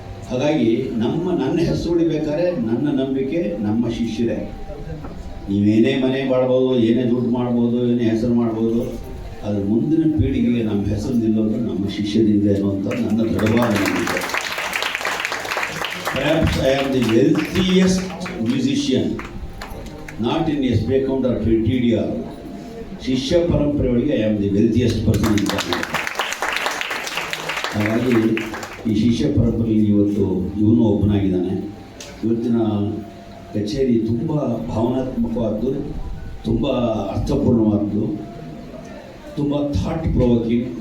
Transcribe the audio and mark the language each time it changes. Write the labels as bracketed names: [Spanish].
[Kannada] ಹಾಗಾಗಿ ನನ್ನ ಹೆಸರು ಉಳಿಬೇಕಾದ್ರೆ ನನ್ನ ನಂಬಿಕೆ ನಮ್ಮ ಶಿಷ್ಯರೇ. ನೀವೇನೇ ಮನೆ ಮಾಡ್ಬೋದು, ಏನೇ ದುಡ್ಡು ಮಾಡ್ಬೋದು, ಏನೇ ಹೆಸರು ಮಾಡ್ಬೋದು, ಅದ್ರ ಮುಂದಿನ ಪೀಳಿಗೆಗೆ ನಮ್ಮ ಹೆಸರು ನಿಲ್ಲೋದು ನಮ್ಮ ಶಿಷ್ಯರಿಂದ ಅನ್ನುವಂಥ ನನ್ನ ದೃಢವಾದ ನಂಬಿಕೆ. [English] Perhaps I am the wealthiest musician, not in SB account or TDR. [Kannada] ಶಿಷ್ಯ ಪರಂಪರೆ ಒಳಗೆ [English] I am the wealthiest person [Kannada] ಅಂತ. ಹಾಗಾಗಿ ಈ ಶಿಷ್ಯ ಪರಂಪರೆಯಲ್ಲಿ ಇವತ್ತು ಇವನು ಒಬ್ಬನಾಗಿದ್ದಾನೆ. ಇವತ್ತಿನ ಕಚೇರಿ ತುಂಬ ಭಾವನಾತ್ಮಕವಾದ್ದು, ತುಂಬ ಅರ್ಥಪೂರ್ಣವಾದ್ದು, ತುಂಬ [English] Thought provoking.